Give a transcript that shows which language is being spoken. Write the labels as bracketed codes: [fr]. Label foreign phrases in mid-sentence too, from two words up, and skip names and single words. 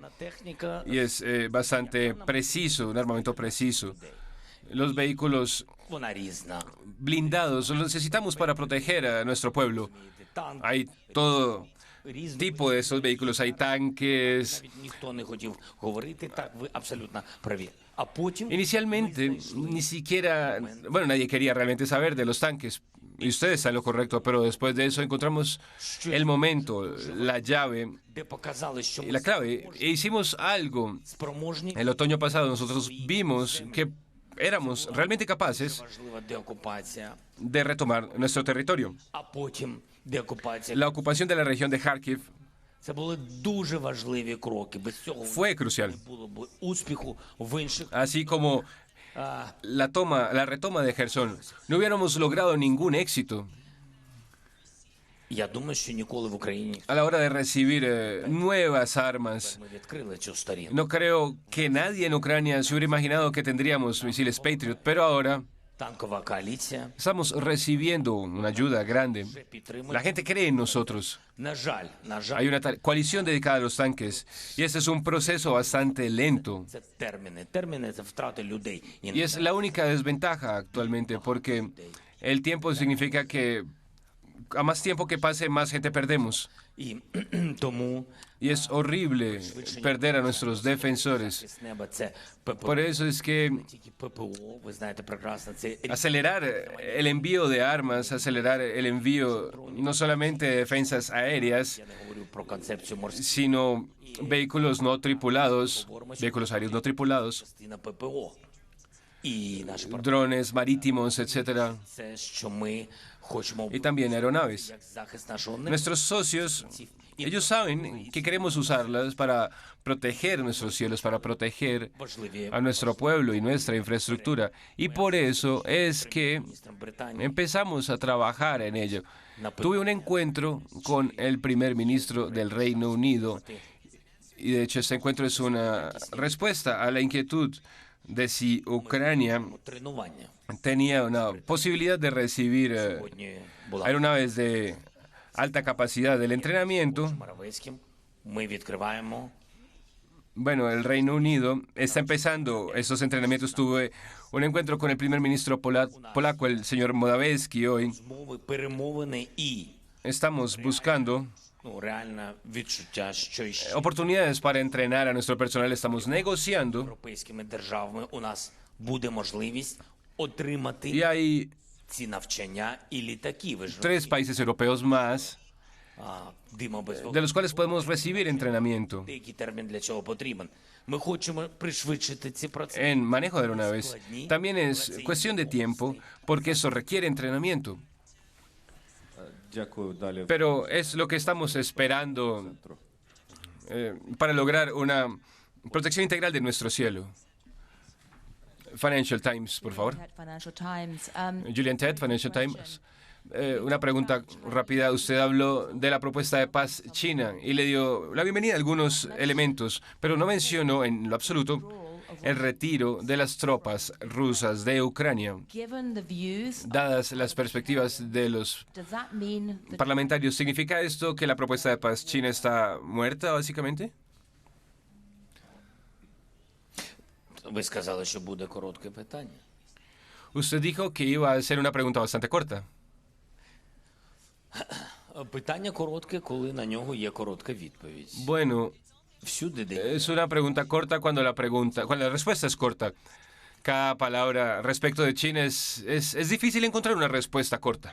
[uk] Техніка [es] y es bastante preciso, un armamento preciso. Los vehículos [uk] вона різна. [es] blindados los necesitamos para proteger a nuestro pueblo. [uk] Танк [es] Hay todo [uk] різний. [es] tipo de esos vehículos, hay tanques. [uk] Навіть ніхто не хотів говорити, так ви абсолютно праві. А потім [es] Inicialmente, ni siquiera, bueno, nadie quería realmente saber de los tanques. Y ustedes están en lo correcto, pero después de eso encontramos el momento, la llave [uk] де показали, що [es] y [uk] ми [es] la clave. E hicimos algo. [uk] спроможні, [es] El otoño pasado nosotros vimos que éramos realmente capaces [uk] важлива деокупація, [es] de retomar nuestro territorio. [uk] а потім деокупація. [es] La ocupación de la región de Kharkiv [uk] Це були дуже важливі кроки. Без цього [es] fue crucial, [uk] не було б успіху в інших. [es] así como la retoma de Gerson. No hubiéramos logrado ningún éxito [uk] Я думаю, що ніколи в Україні [es] a la hora de recibir nuevas armas. [uk] ми відкрили цю сторінку. [es] No creo que nadie en Ucrania se hubiera imaginado que tendríamos misiles Patriot, pero ahora [uk] Танкова коаліція [es] estamos recibiendo una ayuda grande. [uk] вже підтримує. [es] La gente cree en nosotros. [uk] На жаль, [es] Hay una coalición dedicada a los tanques y este es un proceso bastante lento. [uk] це терміни. Терміни – це втрати людей. [es] Y es la única desventaja actualmente porque el tiempo significa que a más tiempo que pase, más gente perdemos. [uk] І тому [es] Y es horrible perder a nuestros defensores. [uk] з неба це ППО. [es] Por eso es que [uk] Тільки ППО, ви знаєте прекрасно, це [es] acelerar el envío de armas, acelerar el envío no solamente de defensas aéreas, [uk] я не говорю про концепцію морських [es] sino vehículos no tripulados, vehículos aéreos no tripulados, [uk] частина ППО. І наші партнери [es] drones marítimos, etcétera, – [uk] це, що ми хочемо y también aeronaves. як захист нашого неба. [es] Nuestros socios, ellos saben que queremos usarlas para proteger nuestros cielos, para proteger [uk] Важливі [es] a nuestro pueblo y nuestra infraestructura. Y por eso es que [uk] міністром Британії [es] empezamos a trabajar en ello. Tuve un encuentro con el primer ministro del Reino Unido y de hecho este encuentro es una respuesta a la inquietud de si Ucrania [uk] тренування. [es] tenía una posibilidad de recibir [uk] Сьогодні була [es] aeronaves de alta capacidad del entrenamiento. [uk] Моравецьким. Ми відкриваємо [es] Bueno, el Reino Unido está empezando estos entrenamientos. Tuve un encuentro con el primer ministro polaco, el señor Morawiecki, hoy. [uk] змови, перемовини і [es] Estamos buscando [uk] реальне відчуття, що ще [es] oportunidades para entrenar a nuestro personal. Estamos negociando [uk] європейськими державами у нас буде можливість отримати [es] y hay [uk] ці навчання і літаки. Ви ж [es] 3 países europeos más [uk] Дима без [es] de los cuales podemos recibir entrenamiento [uk] Деякий термін для чого потрібен. Ми хочемо пришвидшити ці процеси. [es] en manejo de aeronaves. También es cuestión de tiempo porque eso requiere entrenamiento. [uk] Дякую. Далі. [es] Pero es lo que estamos esperando para lograr una protección integral de nuestro cielo. Financial Times, por favor. Financial Times. Julian Ted, Financial Times. Una pregunta rápida. Usted habló de la propuesta de paz china y le dio la bienvenida a algunos elementos, pero no mencionó en lo absoluto el retiro de las tropas rusas de Ucrania. [en] Given the views, [es] Dadas las perspectivas de los [en] does that mean that [es] parlamentarios, ¿significa esto que la propuesta de paz china está muerta, básicamente? [uk] Ви сказали, що буде коротке питання. [es] Usted dijo que iba a ser una pregunta bastante corta. [uk] Питання коротке, коли на нього є коротка відповідь. [es] Bueno, [uk] Всюди, де [es] es una pregunta corta cuando la respuesta es corta. Cada palabra respecto de China es difícil encontrar una respuesta corta.